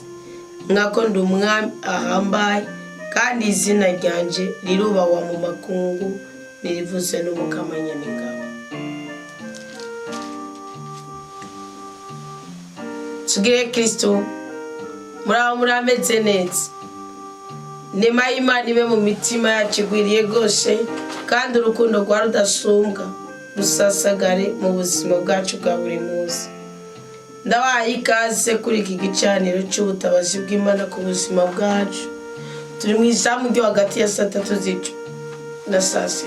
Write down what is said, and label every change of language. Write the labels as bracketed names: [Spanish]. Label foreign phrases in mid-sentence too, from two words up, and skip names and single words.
[Rundi] Nkako ndi umwami ahambaye, kandi izina ryanje rirubahwa mu makungu, nirivuze n'umukama nyen'ingabo. Tugire Kristo, muraho murameze neza. Nema y'Imana ibe mu mitima yacu igwiriye rwose, kandi urukundo rwa rudasumbwa rusasagare mu buzima bwacu bwa buri munsi. Ndabahaye ikaze kuri iki gicaniro cy'ubutabazi bw'Imana ku buzima bwacu. Turi mu izamu ryo hagati ya saa 3 na saa 6.